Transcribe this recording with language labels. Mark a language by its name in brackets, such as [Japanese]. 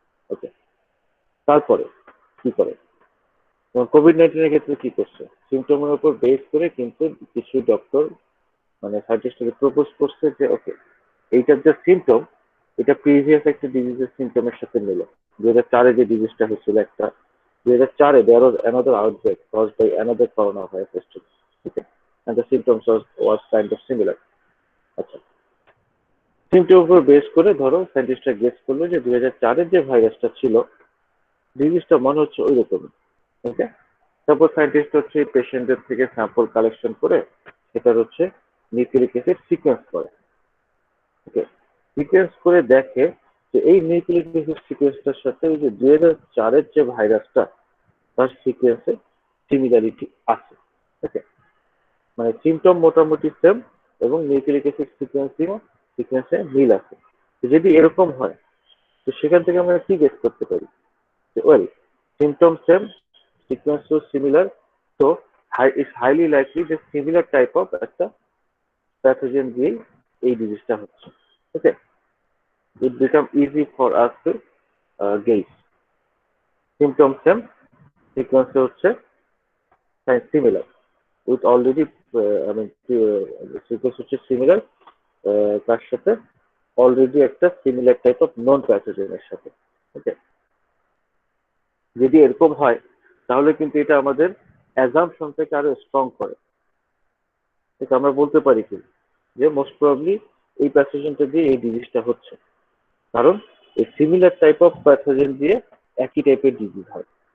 [Bangla] ওকে, তারপরে কি করে কোভিড-19 এর ক্ষেত্রে কি করছে, সিমটমের উপর বেস করে কিন্তু কিছু ডক্টর মানে সায়েন্টিস্টকে প্রপোজ করছে যে ওকে, এইটার যে সিমটম, এটা প্রিভিয়াস একটা ডিজিজের সিমটমের সাথে মিলে। 2004-এ যে ডিজিজটা হয়েছিল একটা, [English] 2004-এ there was another outbreak caused by another coronavirus too. Okay, and the symptoms was kind of similar. [Bangla] আচ্ছা, সিমটম উপর বেস করে ধরো সায়েন্টিস্টরা গেস করলো যে 2004-এর যে ভাইরাসটা ছিল, ডিজিজটা মনে হচ্ছে ওই রকমই। ওকে, তারপর সায়েন্টিস্ট হচ্ছে পেশেন্টদের থেকে স্যাম্পল কালেকশন করে সেটার হচ্ছে নিউক্লিক অ্যাসিড সিকোয়েন্স করে। ওকে, সিকোয়েন্স করে দেখে যে এই নিউক্লিক অ্যাসিড সিকোয়েন্সটার সাথে ওই যে 2004-এর যে ভাইরাসটা, তার সিকোয়েন্সে সিমিলারিটি আছে। ওকে, মানে সিমটম মোটামুটি সেম এবং নিউক্লিক অ্যাসিড সিকোয়েন্সে মিল আছে। তো যদি এরকম হয়, তো সেখান থেকে আমরা কি গেস করতে পারি যে well, [English] symptom same, sequence so similar, so it's highly likely [Bangla] যে [English] similar type of [Bangla] একটা প্যাথোজেন দিয়েই এই ডিজিজটা হচ্ছে। [English] okay, it become easy for us to gauge symptom same, sequence হচ্ছে similar with already I mean sequence হচ্ছে similar [Bangla] তার সাথে already একটা সিমিলার টাইপ অফ নন প্যাথোজেনের সাথে। ওকে, যদি এরকম হয় তাহলে কিন্তু এটা আমাদের অ্যাজাম্পশনটাকে আরো স্ট্রং করে। এটা আমরা বলতে পারি কি যে মোস্ট প্রবাবলি এই প্যাথোজেনটা দিয়ে এই ডিজিজটা হচ্ছে, কারণ এই সিমিলার টাইপ অফ প্যাথোজেন দিয়ে একই টাইপের ডিজিজ হয়।